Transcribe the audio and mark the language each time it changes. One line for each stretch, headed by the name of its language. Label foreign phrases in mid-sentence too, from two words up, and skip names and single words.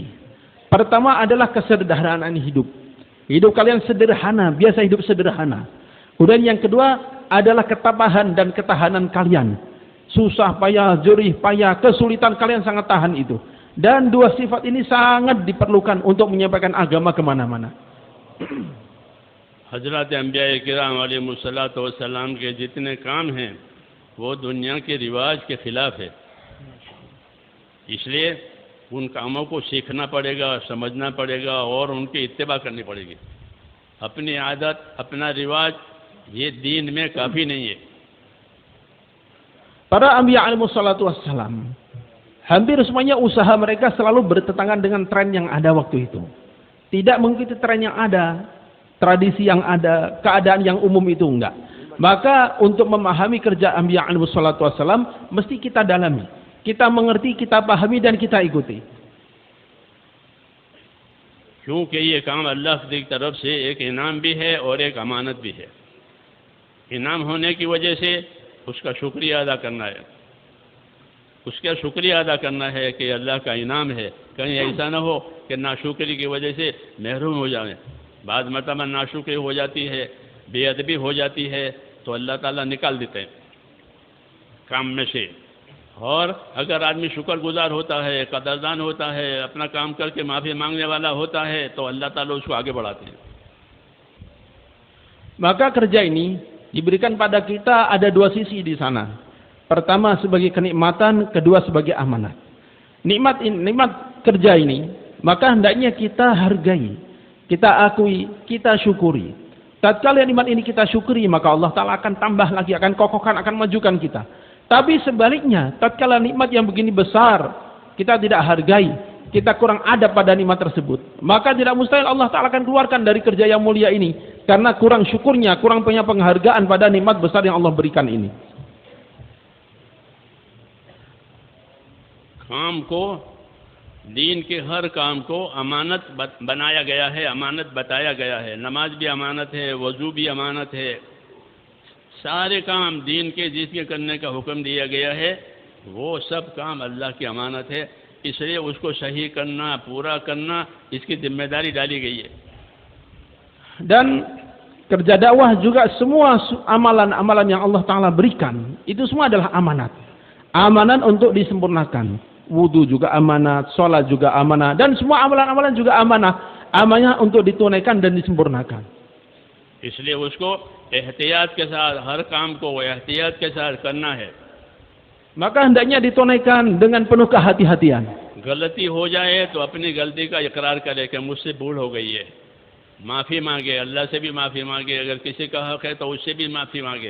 Indonesian: Pertama adalah kesederhanaan hidup. Hidup kalian sederhana, biasa hidup sederhana. Kemudian yang kedua adalah ketabahan dan ketahanan kalian. Susah payah, jerih payah, kesulitan kalian sangat tahan itu. Dan 2 sifat ini sangat diperlukan untuk menyampaikan agama kemana-mana.
Hindi: हज़रत अंबिया किराम
Arabic: عليهم الصلاة والسلام
Hindi: के जितने काम हैं वो दुनिया के रिवाज के खिलाफ है, इसलिए उन कामों को सीखना पड़ेगा, समझना पड़ेगा और उनकी इत्तिबा करनी पड़ेगी। अपनी आदत, अपना रिवाज ये दीन में काफ़ी नहीं है।
Indonesian: Para anbiya
Arabic: عليه الصلاة والسلام,
Indonesian: hampir semuanya usaha mereka selalu bertentangan dengan tren yang ada waktu itu. Tidak mengikuti tren yang ada, tradisi yang ada, keadaan yang umum itu enggak. Maka untuk memahami kerja anbiya
Arabic: عليه الصلاة والسلام,
Indonesian: mesti kita dalami. Kita mengerti, kita pahami dan kita ikuti.
Hindi: क्योंकि ये काम अल्लाह की तरफ से एक इनाम भी है और एक अमानत भी है। इनाम होने की वजह से उसका शुक्रिया अदा करना है, उसका शुक्रिया अदा करना है कि अल्लाह का इनाम है। कहीं ऐसा ना हो कि नाशुक्री की वजह से महरूम हो जाएं। बाद मरतबा नाशुक्री हो जाती है, बेअदबी हो जाती है, तो अल्लाह ताला निकाल देते हैं काम में से। और अगर आदमी शुक्रगुजार होता है, कदरदान होता है, अपना काम करके माफ़ी मांगने वाला होता है, तो अल्लाह ताला उसको आगे बढ़ाते हैं।
Indonesian: Maka kerja ini diberikan pada kita ada 2 sisi di sana. Pertama sebagai kenikmatan, kedua sebagai amanat. Nikmat kerja ini, maka hendaknya kita hargai, kita akui, kita syukuri. Tatkala nikmat ini kita syukuri, maka Allah Ta'ala akan tambah lagi, akan kokohkan, akan majukan kita. Tapi sebaliknya, tatkala nikmat yang begini besar, kita tidak hargai, kita kurang adab pada nikmat tersebut, maka tidak mustahil Allah Ta'ala akan keluarkan dari kerja yang mulia ini, karena kurang syukurnya, kurang punya penghargaan pada nikmat besar yang Allah berikan ini.
Hindi: काम को, दीन के हर काम को अमानत बनाया गया है, अमानत बताया गया है। नमाज भी अमानत है, वज़ू भी अमानत है। सारे काम दीन के जिसके करने का हुक्म दिया गया है, वो सब काम अल्लाह की अमानत है। इसलिए उसको सही करना, पूरा करना, इसकी जिम्मेदारी डाली गई है।
Indonesian: Dan kerja dakwah juga semua amalan-amalan yang Allah Ta'ala berikan, itu semua adalah amanat. Amanat untuk disempurnakan. Wudu juga amanat, sholat juga amanat, dan semua amalan-amalan juga amanah. Amanah untuk ditunaikan dan disempurnakan.
Hindi: इसलिए उसको एहतियात के साथ, हर काम को एहतियात के साथ करना है।
Indonesian: Maka hendaknya ditunaikan dengan penuh kehati-hatian.
Hindi: गलती हो जाए तो अपनी गलती का इकरार करे कि मुझसे भूल हो गई है, माफ़ी मांगे, अल्लाह से भी माफ़ी मांगे, अगर किसी का हक है तो उससे भी माफ़ी मांगे।